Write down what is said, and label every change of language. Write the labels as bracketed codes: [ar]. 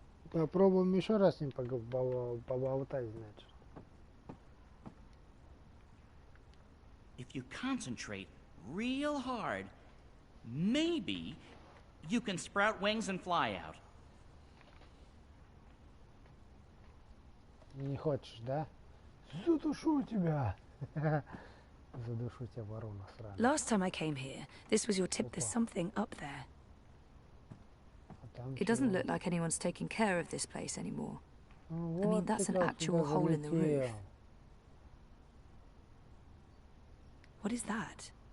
[ru] Попробуем еще раз с ним поболтать, значит. [en] If you concentrate real hard, maybe you can sprout wings and fly out. [ru] Не хочешь, да? Задушу тебя. Задушу тебя, ворона сраная. [en] Last time I came here, this was your tip. There's something up there. It doesn't look like anyone's taking care of this place anymore. I mean, that's an actual hole in the roof. What is that?